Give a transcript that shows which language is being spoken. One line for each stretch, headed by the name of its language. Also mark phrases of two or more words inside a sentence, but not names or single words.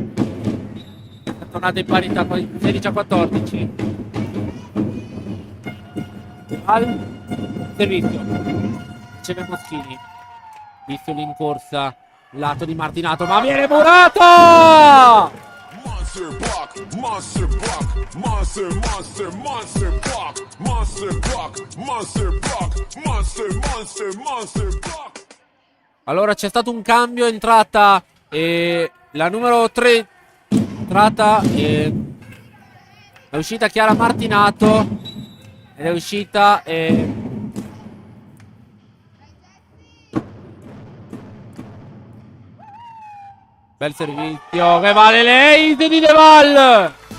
Italian: È tornata in parità, 16-14. Al servizio riceve Moschini. Vistoli in corsa, lato di Martinato, ma viene murato!
English: Monster block, monster block, monster, monster, monster block, monster block, monster block, monster, monster, monster block.
Italian: Allora c'è stato un cambio, è entrata la numero 3, è uscita Chiara Martinato ed è uscita bel servizio che vale lei di Deval.